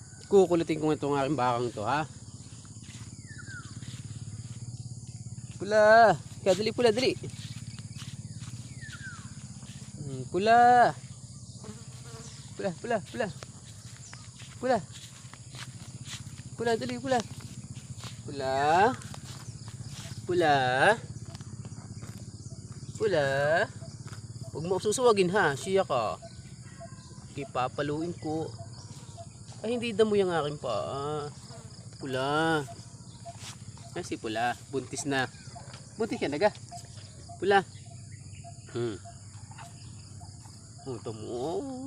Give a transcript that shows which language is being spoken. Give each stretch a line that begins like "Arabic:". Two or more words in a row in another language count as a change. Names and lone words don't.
Filipino: Kukulitin ko itong aking bakang to, ha. Pula. Kaya dali pula, dali. Pula. Pula, pula, pula. Pula. Pula, dali, pula. Pula. Pula. Pula. Huwag mo susuwagin, ha. Siya ka. Ipapaluin ko. Ay, hindi damo yung aking paa. Pula. Ay, si Pula. Buntis na. Buntis ka na ga. Pula. Ito mo.